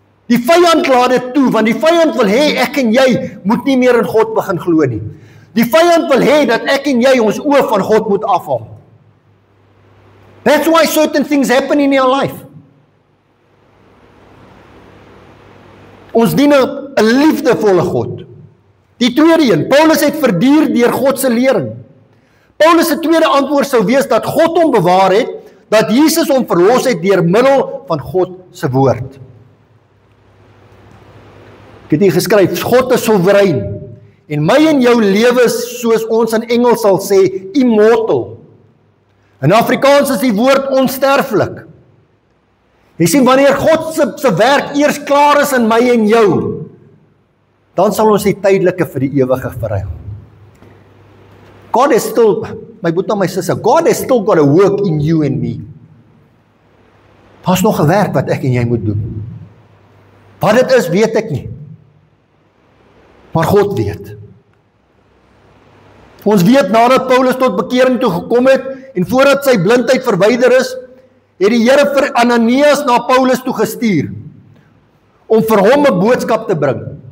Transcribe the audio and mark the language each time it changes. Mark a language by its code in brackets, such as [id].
[af] Die vyand laat dit toe, want die vyand wil hê ek en jy moet nie meer in God begin glo nie. Die vyand wil hê dat ek en jy ons oë van God moet afhaal. [en] That's why certain things happen in your life. [af] Ons dien 'n liefdevolle God. Die tweede een, Paulus het verduur deur God se lering. Paulus se tweede antwoord sou wees dat God hom bewaar het, dat Jesus hom verlos het deur middel van God se woord. Ek het hier geskryf, God is soewerein, en my en jou lewe is, soos ons in Engels sal sê, immortal. In Afrikaans is die woord onsterflik. Jy sien, wanneer God se werk eers klaar is in my en jou, dan sal ons die tydelike vir die ewige verruil. [en] God is still, [af] my boetie en my sussie, [en] God has still got a work in you and me. [af] Daar's nog 'n werk wat ek en jy moet doen. Wat dit is, weet ek nie. Maar God weet. Ons weet nadat Paulus tot bekering toe gekom het, en voordat sy blindheid verwyder is, het die Here vir Ananias na Paulus toe gestuur, om vir hom 'n boodskap te bring.